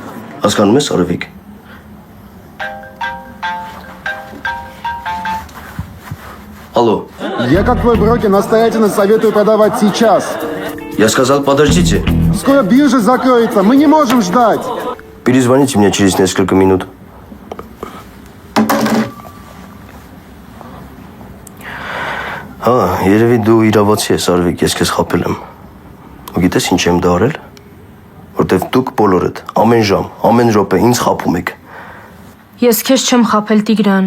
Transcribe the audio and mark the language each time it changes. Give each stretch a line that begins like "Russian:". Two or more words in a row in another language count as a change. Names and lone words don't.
Armenian: Հասկանում ես, Արևիկ։ Алло.
Russian: Я как твой брокер настоятельно советую продавать сейчас. Я сказал, подождите. Скоро биржа закроется, мы не можем ждать. Перезвоните мне через несколько минут.
Armenian: Երևի դու իրավացի ես, Արվիկ, ես քեզ խաբել եմ։ Ու գիտես ինչ եմ դա արել? Որտեվ դուք բոլորդ ամեն ժամ, ամեն րոպե ինձ խաբում եք։ Ես քեզ չեմ խաբել, Տիգրան։